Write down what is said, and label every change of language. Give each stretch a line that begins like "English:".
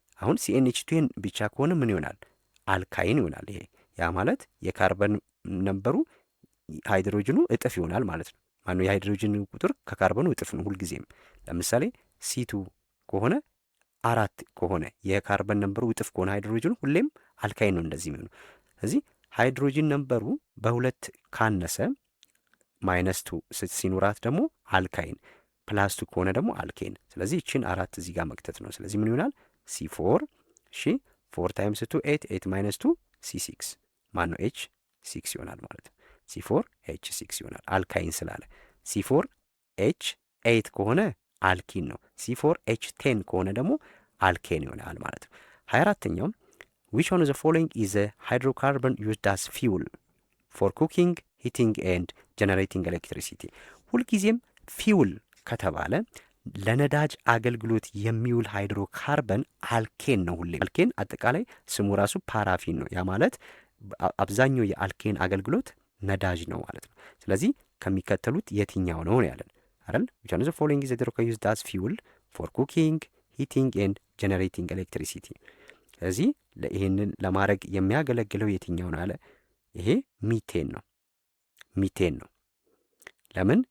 Amharic: አሁን ሲኤን H2N ብቻ ከሆነ ምን ይሆናል? አልካይን ይሆናል። ይሄ ያ ማለት የካርበን ነበሩ ሃይድሮጅኑ እጥፍ ይሆናል ማለት ነው። ማነው የሃይድሮጅን ቁጥር ከካርበኑ እጥፍ ነው ሁልጊዜም። ለምሳሌ C2 ከሆነ 4 ከሆነ የካርበን ነምበሩ እጥፍ ከሆነ ሃይድሮጅኑ ሁሌም አልካይን ነው እንደዚህ የሚሆነው። ስለዚህ ሃይድሮጅን ነምበሩ በሁለት ካነሰ -2 ሲኖራት ደግሞ አልካይን፣ +2 ከሆነ ደግሞ አልኬን። ስለዚህ እቺን 4 እዚህ ጋር መክተት ነው። ስለዚህ ምን ይሆናል? C4 እሺ 4 ታይምስ 2 8 8 -2 C6 ማን ነው H6 ይሆናል ማለት ነው። C4 H6 ይሆናል አልካይን ስላለ። C4 H8 ከሆነ አልኪን ነው። C4 H10 ከሆነ ደግሞ አልኬን ይሆናል ማለት ነው። 24ኛው
English: which one of the following is a hydrocarbon used as fuel for cooking, heating and generating electricity?
Amharic: ሁልጊዜም ፊውል ከተባለ ለነዳጅ አገልግሎት የሚውል ሃይድሮካርበን አልኬን ነው። ሁሌም አልኬን አጠቃላይ ስሙ ራሱ ፓራፊን ነው። ያ ማለት አብዛኛው የአልኬን አገልግሎት ነዳጅ ነው ማለት ነው። ስለዚህ ከሚከተሉት የትኛው ነው ያለን አይደል?
English: which one of the following is a hydrocarbon used as fuel for cooking, heating and generating electricity?
Amharic: ስለዚህ ይህንን ለማድረግ የሚያገለግለው የትኛው ነው አለ? ይሄ ሚቴን ነው። ሚቴን ነው። ለምን?